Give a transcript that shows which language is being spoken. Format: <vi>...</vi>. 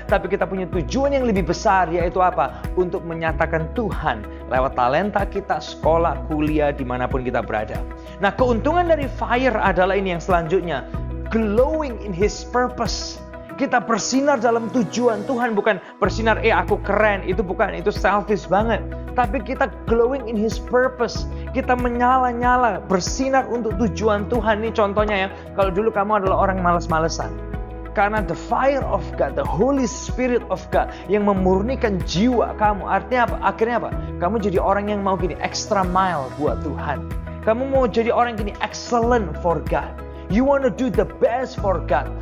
<id>Tapi kita punya tujuan yang lebih besar, yaitu apa? Untuk menyatakan Tuhan lewat talenta kita, sekolah, kuliah, dimanapun kita berada. Nah, keuntungan dari fire adalah ini yang selanjutnya.</id> <en>Glowing in His purpose.</en> <id>Kita bersinar dalam tujuan Tuhan, bukan bersinar aku keren, itu bukan, itu selfish banget. Tapi kita</id> <en>glowing in His purpose.</en> <id>Kita menyala-nyala, bersinar untuk tujuan Tuhan. Ini contohnya ya, kalau dulu kamu adalah orang malas-malesan. Karena</id> <en>the fire of God,</en> <id>the Holy Spirit of God yang memurnikan jiwa kamu. Artinya apa? Akhirnya apa? Kamu jadi orang yang mau gini,</id> <en>extra mile</en> <id>buat Tuhan. Kamu mau jadi orang gini,</id> <en>excellent for God. You want to do the best for God.</en>